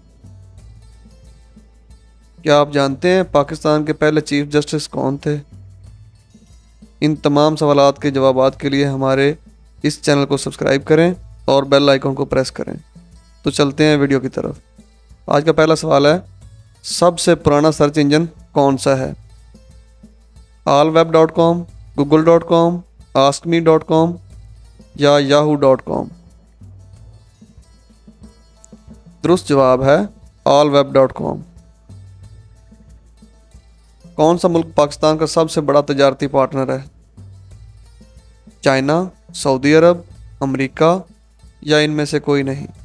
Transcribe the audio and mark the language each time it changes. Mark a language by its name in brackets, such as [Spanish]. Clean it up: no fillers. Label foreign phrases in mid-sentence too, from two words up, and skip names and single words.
[Urdu] کیا آپ جانتے ہیں پاکستان کے پہلے [English] Chief Justice [Urdu] کون تھے؟ ان تمام سوالات کے جوابات کے لیے ہمارے اس چینل کو سبسکرائب کریں اور [English] bell icon [Urdu] کو پریس کریں۔ تو چلتے ہیں ویڈیو کی طرف۔ آج کا پہلا سوال ہے، سب سے پرانا [English] search engine [Urdu] کون سا ہے؟ allweb.com، google.com، askme.com یا yahoo.com؟ درست جواب ہے allweb.com۔ کون سا ملک پاکستان کا سب سے بڑا تجارتی پارٹنر ہے؟ چائنا، سعودی عرب، امریکہ یا ان میں سے کوئی نہیں؟